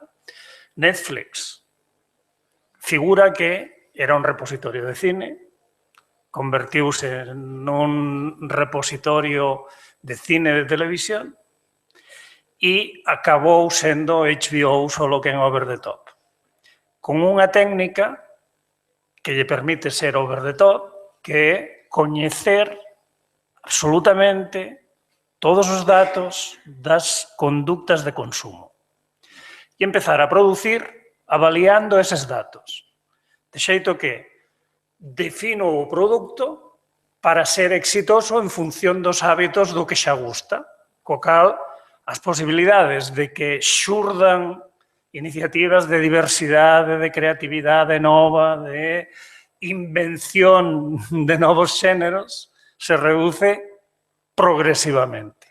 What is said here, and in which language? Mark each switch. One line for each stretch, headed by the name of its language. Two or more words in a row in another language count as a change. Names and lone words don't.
Galician: Netflix figura que era un repositorio de cine, convertiuse nun repositorio de cine de televisión e acabou sendo HBO solo que en
English: over the top.
Galician: Con unha técnica que lle permite ser
English: over the top,
Galician: que é coñecer absolutamente todos os datos das conductas de consumo e empezar a producir avaliando eses datos. De xeito que defino o produto para ser exitoso en función dos hábitos do que xa gusta, co cal as posibilidades de que xurdan iniciativas de diversidade, de creatividade nova, de invención de novos xéneros, se reduce progresivamente.